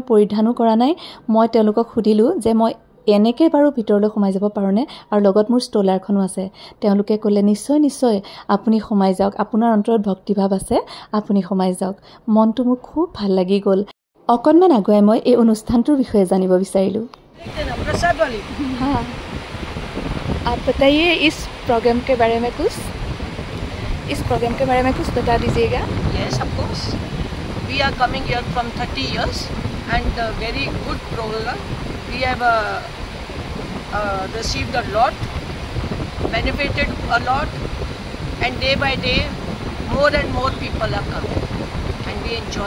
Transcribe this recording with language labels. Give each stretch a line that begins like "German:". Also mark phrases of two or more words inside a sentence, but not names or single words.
Assamese: পৰিধানো কৰা নাই মই তেওঁলোকক সুধিলো যে মই এনেকে বাৰু ভিতৰলৈ সোমাই যাব পাৰোনে আৰু লগত মোৰ ষ্টলাৰখনো আছে তেওঁলোকে ক'লে নিশ্চয় নিশ্চয় আপুনি সোমাই যাওক আপোনাৰ অন্তৰত ভক্তিভাৱ আছে আপুনি সোমাই যাওক মনটো মোৰ খুব ভাল লাগি গ'ল অকণমান আগুৱাই মই এই অনুষ্ঠানটোৰ বিষয়ে জানিব বিচাৰিলো
Hindi: आप बताइए इस प्रोग्राम के बारे में कुछ बता दीजिएगा
English: Yes, of course. We are coming here from 30 years and very good program. We have received a lot, benefited a lot, and day by day more and more people are coming and we enjoy.